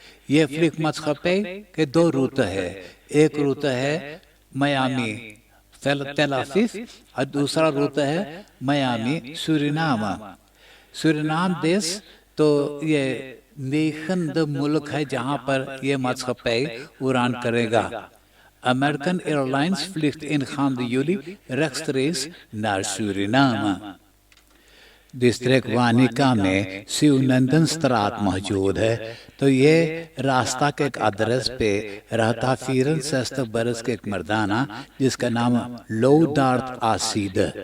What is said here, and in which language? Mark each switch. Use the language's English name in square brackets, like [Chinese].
[Caribbean Hindustani] ये फ्लिक मस्कपे के 2 रूट है। एक रूट है मियामी तेल अवीव और दूसरा रूट है मियामी सूरिनाम। सूरिनाम देश तो ये 9 मुल्क है जहां पर ये मस्कपे उड़ान करेगा। [Dutch] American Airlines vliegt ingaande juli rechtstreeks naar Suriname। [Caribbean Hindustani] डिस्ट्रिक्ट वानिका में शिवनंदन स्त्रात मौजूद है। तो ये रास्ता के एक एड्रेस पे रहता 64 बरस के एक मर्दाना जिसका नाम लोडार्थ आसीद।